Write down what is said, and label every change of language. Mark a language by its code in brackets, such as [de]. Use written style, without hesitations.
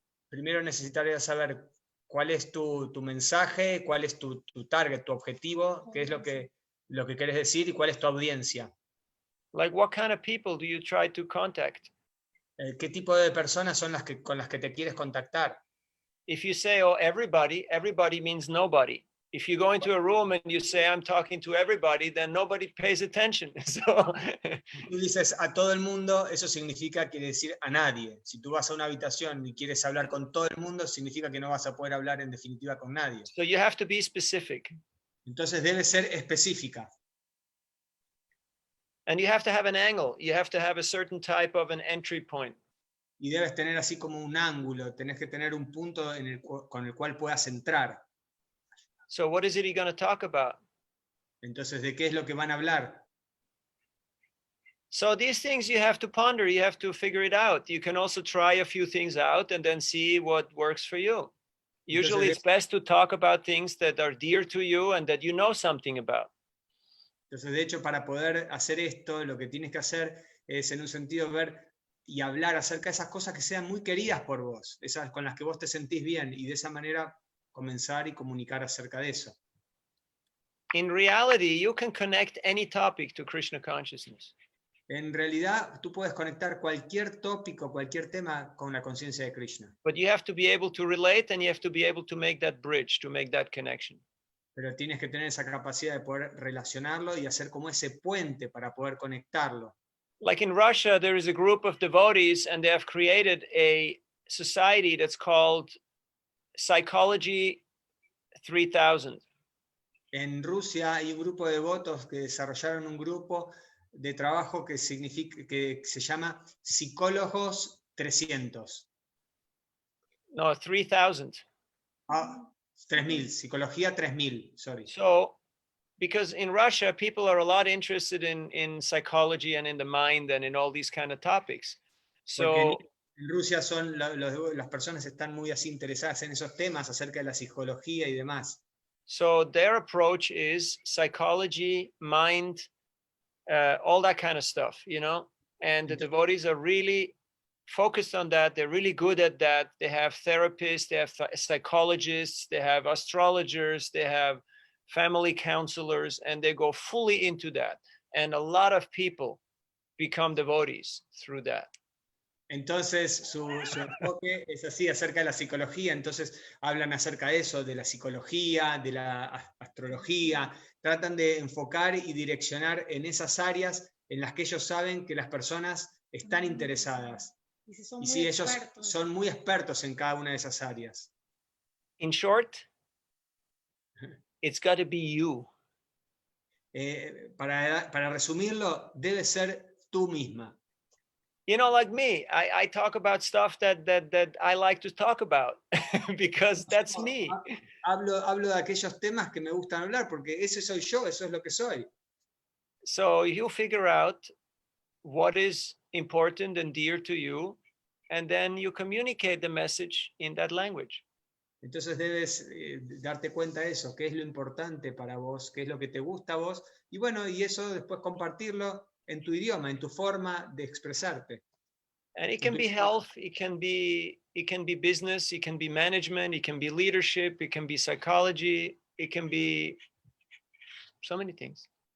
[es] Primero necesitaría saber cuál es tu mensaje, cuál es tu target, tu objetivo, qué es lo que quieres decir y cuál es tu audiencia. [en] Like, what kind of people do you try to contact? [es] ¿Qué tipo de personas son con las que te quieres contactar? [en] If you say, oh, everybody means nobody. If you go into a room and you say, I'm talking to everybody, then nobody pays attention. So [es] Si tú dices a todo el mundo, eso significa, quiere decir a nadie. Si tú vas a una habitación y quieres hablar con todo el mundo, significa que no vas a poder hablar en definitiva con nadie. [en] So you have to be specific. [es] Entonces debe ser específica. [en] And you have to have an angle. You have to have a certain type of an entry point. [es] Y debes tener así como un ángulo, tenés que tener un punto con el cual puedas entrar. [en] So what is it you're going to talk about? [es] Entonces, ¿de qué es lo que van a hablar? [en] So these things you have to ponder, you have to figure it out. You can also try a few things out and then see what works for you. Usually it's best to talk about things that are dear to you and that you know something about. [es] Entonces, de hecho, para poder hacer esto, lo que tienes que hacer es, en un sentido, ver y hablar acerca de esas cosas que sean muy queridas por vos, esas con las que vos te sentís bien, y de esa manera comenzar y comunicar acerca de eso. [en] In reality, you can connect any topic to Krishna consciousness. [es] En realidad, tú puedes conectar cualquier tópico, cualquier tema con la conciencia de Krishna. [en] But you have to be able to relate and you have to be able to make that bridge, to make that connection. [es] Pero tienes que tener esa capacidad de poder relacionarlo y hacer como ese puente para poder conectarlo. [en] Like in Russia, there is a group of devotees and they have created a society that's called Psychology 3000. [es] En Rusia hay un grupo de devotos que desarrollaron un grupo de trabajo que se llama Psicólogos 300. [en] No, 3000. [es] 3000, Psicología 3000, [en] sorry. So, because in Russia, people are a lot interested in psychology and in the mind and in all these kind of topics. So, [es] en Rusia las personas están muy así interesadas en esos temas acerca de la psicología y demás. [en] So their approach is psychology, mind, all that kind of stuff, you know, and the devotees are really focused on that. They're really good at that. They have therapists, they have psychologists, they have astrologers, they have family counselors, and they go fully into that. And a lot of people become devotees through that. [es] Entonces su enfoque es así acerca de la psicología, entonces hablan acerca de eso, de la psicología, de la astrología, tratan de enfocar y direccionar en esas áreas en las que ellos saben que las personas están interesadas. Y sí, ellos son muy expertos en cada una de esas áreas. [en] In short, it's got to be you. [es] Para resumirlo, debe ser tú misma. [en] You know, like me, I talk about stuff that I like to talk about because that's me. [es] Hablo de aquellos temas que me gustan hablar porque ese soy yo, eso es lo que soy. [en] So you figure out what is important and dear to you, and then you communicate the message in that language. [es] Entonces debes darte cuenta de eso, qué es lo importante para vos, qué es lo que te gusta a vos, y bueno, y eso después compartirlo en tu idioma, en tu forma de expresarte. [en] And it can be health, it can be business, it can be management, it can be leadership, it can be psychology, it can be so many things.